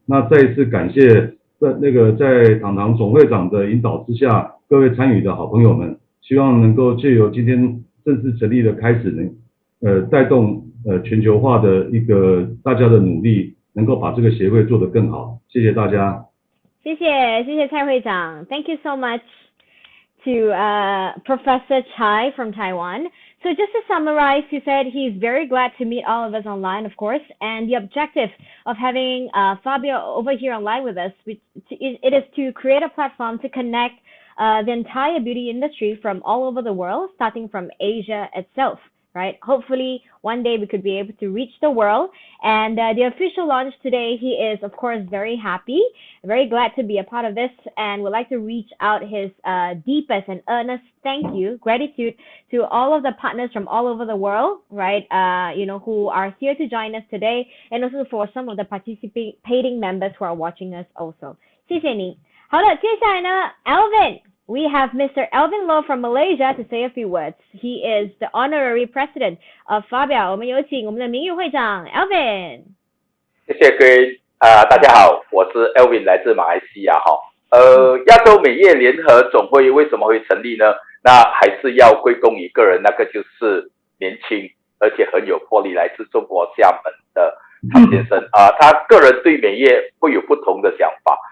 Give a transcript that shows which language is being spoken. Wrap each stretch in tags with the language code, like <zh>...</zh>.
<zh>那再一次感谢在堂堂总会长的引导之下，各位参与的好朋友们，希望能够借由今天正式成立的开始呢，带动全球化的一个大家的努力，能够把这个协会做得更好。谢谢大家。谢谢蔡会长</zh> <en>，Thank you so much to Professor Chai from Taiwan. So just to summarize, he said he's very glad to meet all of us online, of course, and the objective of having Fabio over here online with us, it is to create a platform to connect the entire beauty industry from all over the world, starting from Asia itself. Right? Hopefully, one day we could be able to reach the world. And the official launch today, he is, of course, very happy, very glad to be a part of this, and would like to reach out his deepest and earnest thank you, gratitude to all of the partners from all over the world, right? Who are here to join us today, and also for some of the participating members who are watching us also.</en> <zh>谢谢你。好了，接下来呢</zh> <en>Alvin。We have Mr. Alvin Loh from Malaysia to say a few words. He is the honorary president of Fabia.</en> <zh>我们有请我们的名誉会长</zh> <en>Alvin。</en> <zh>谢谢各位大家好，我是 Alvin， 来自马来西亚哈。亚洲美业联合总会为什么会成立呢？那还是要归功于个人，那个就是年轻而且很有魄力，来自中国厦门的唐先生他个人对美业会有不同的想法。</zh>